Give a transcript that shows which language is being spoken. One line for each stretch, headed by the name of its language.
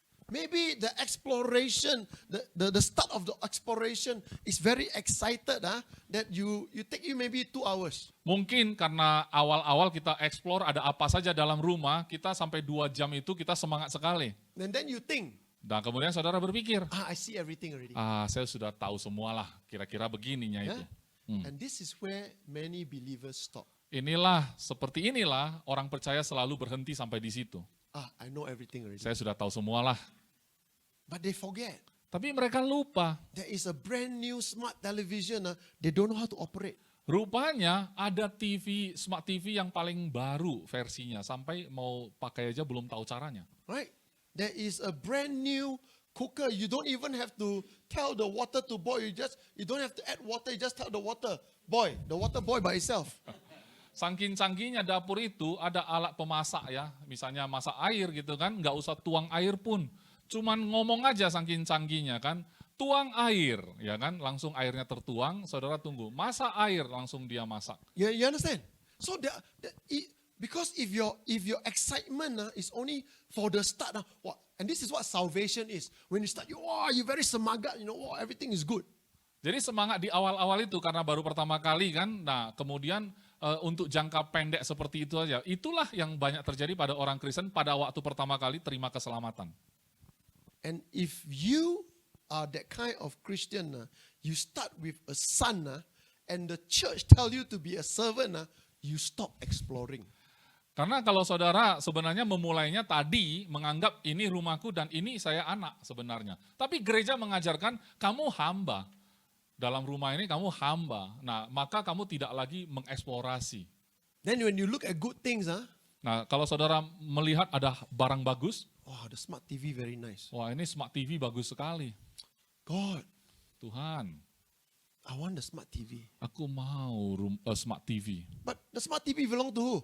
English: Maybe the exploration, the start of the exploration is very excited, that you take you maybe 2 hours.
Indonesian: Mungkin karena awal-awal kita explore ada apa saja dalam rumah, kita sampai 2 jam itu kita semangat sekali.
English: And then you think,
Indonesian: Dan kemudian saudara berpikir,
English: I see everything already.
Indonesian: saya sudah tahu semualah, kira-kira begininya itu.
English: And this is where many believers stop.
Indonesian: Seperti inilah orang percaya selalu berhenti sampai di situ.
English: I know everything already.
Indonesian: Saya sudah tahu semualah.
English: But they forget.
Indonesian: Tapi mereka lupa.
English: There is a brand new smart television. They don't know how to operate.
Indonesian: Rupanya ada TV, smart TV yang paling baru versinya. Sampai mau pakai aja belum tahu caranya.
English: Right? There is a brand new cooker. You don't even have to tell the water to boil. You don't have to add water. You just tell the water boil. The water boil by itself.
Indonesian: Saking canggihnya dapur itu ada alat pemasak ya. Misalnya masak air gitu kan, nggak usah tuang air pun. Cuman ngomong aja saking canggihnya kan, tuang air ya kan, langsung airnya tertuang, saudara tunggu. Masak air, langsung dia masak.
English: You understand? So because if your excitement is only for the start, and this is what salvation is. When you start, you're very semangat, everything is good.
Indonesian: Jadi semangat di awal-awal itu karena baru pertama kali kan, nah kemudian untuk jangka pendek seperti itu aja. Itulah yang banyak terjadi pada orang Kristen pada waktu pertama kali terima keselamatan.
English: And if you are that kind of Christian, you start with a son, and the church tell you to be a servant, you stop exploring.
Indonesian: Karena kalau saudara sebenarnya memulainya tadi menganggap ini rumahku dan ini saya anak sebenarnya. Tapi gereja mengajarkan kamu hamba. Dalam rumah ini kamu hamba. Nah, maka kamu tidak lagi mengeksplorasi.
English: Then when you look at good things,
Indonesian: Nah, kalau saudara melihat ada barang bagus,
English: the smart TV very nice.
Indonesian: wah ini smart TV bagus sekali.
English: God,
Indonesian: Tuhan,
English: I want the smart TV.
Indonesian: aku mau smart TV.
English: But the smart TV belong to who?